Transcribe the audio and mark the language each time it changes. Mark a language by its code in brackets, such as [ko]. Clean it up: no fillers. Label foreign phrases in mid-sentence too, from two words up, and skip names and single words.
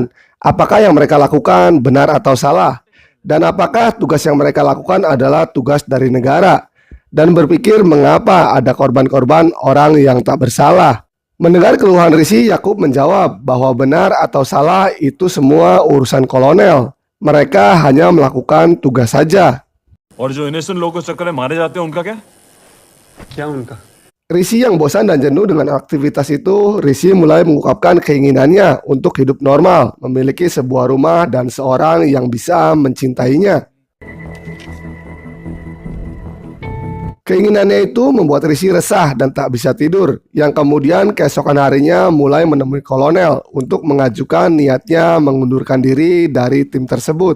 [id] Apakah yang mereka lakukan benar atau salah? Dan apakah tugas yang mereka lakukan adalah tugas dari negara? Dan berpikir mengapa ada korban-korban orang yang tak bersalah. Mendengar keluhan Rishi, Yakub menjawab bahwa benar atau salah itu semua urusan kolonel. Mereka hanya melakukan tugas saja. [hi] और जो इनोसेंट लोग उस चक्कर में मारे जाते हैं उनका क्या? क्या उनका? [id] Rishi yang bosan dan jenuh dengan aktivitas itu, Rishi mulai mengungkapkan keinginannya untuk hidup normal, memiliki sebuah rumah dan seorang yang bisa mencintainya. Keinginannya itu membuat Rishi resah dan tak bisa tidur, yang kemudian keesokan harinya mulai menemui kolonel untuk mengajukan niatnya mengundurkan diri dari tim tersebut.